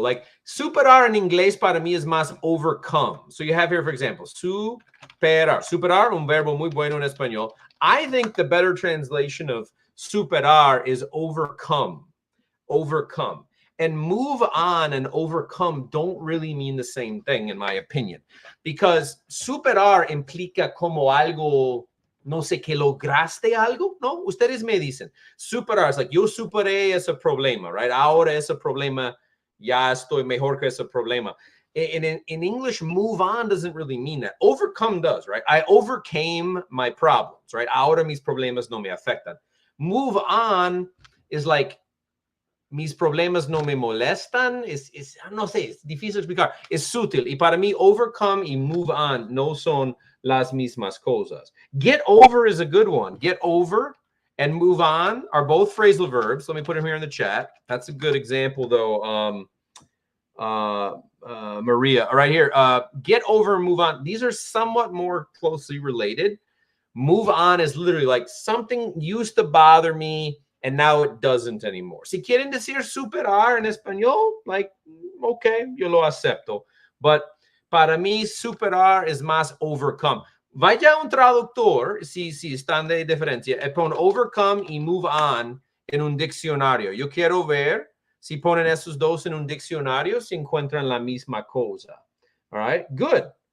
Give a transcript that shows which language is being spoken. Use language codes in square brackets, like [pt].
[es] Like, superar en inglés para mí es más overcome. [en] So you have here, for example, superar. [es] Superar, un verbo muy bueno en español. [en] I think the better translation of superar is overcome. Overcome. And move on and overcome don't really mean the same thing, in my opinion. [es] Because superar implica como algo, no sé, que lograste algo, ¿no? Ustedes me dicen, superar es like, yo superé ese problema, right? Ahora ese problema, ya estoy mejor que ese problema. [en] And in English, move on doesn't really mean that. Overcome does, right? I overcame my problems, right? [es] Ahora mis problemas no me afectan. [en] Move on is like, [es] mis problemas no me molestan. No sé, es difícil explicar. Es sutil. Y para mí, overcome y move on no son las mismas cosas. [en] Get over is a good one. Get over and move on are both phrasal verbs. Let me put them here in the chat. That's a good example, though. Maria, right here. Get over and move on. These are somewhat more closely related. Move on is literally like something used to bother me and now it doesn't anymore. [es] Si quieren decir superar en español, like, okay, yo lo acepto. But para mí, superar es más overcome. Vaya un traductor, si están de diferencia, pon overcome y move on en un diccionario. Yo quiero ver si ponen esos dos en un diccionario, si encuentran la misma cosa. [en] All right, good.